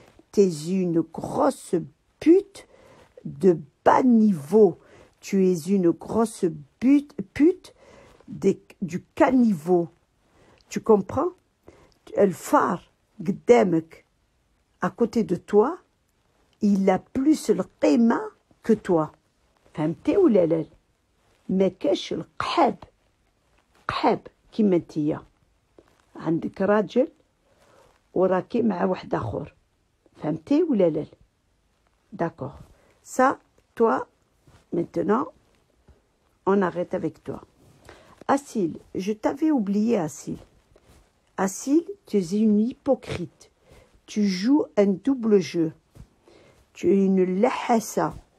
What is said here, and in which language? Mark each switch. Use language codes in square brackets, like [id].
[fr] T'es une grosse pute de bas niveau. Tu es une grosse pute du caniveau. Tu comprends? Le phare, قدامك, à côté de toi, il a plus le قيمة que toi. [ar] فهمتي ولا لا؟ ما كاش القحاب قحاب كيما نتيا عندك راجل وراكي مع واحد اخر فهمتي ولا لا؟ D'accord. [fr] Ça, toi, maintenant, on arrête avec toi. Assil, je t'avais oublié, Assil. Assil, tu es une hypocrite. Tu joues un double jeu. Tu es une lahassa.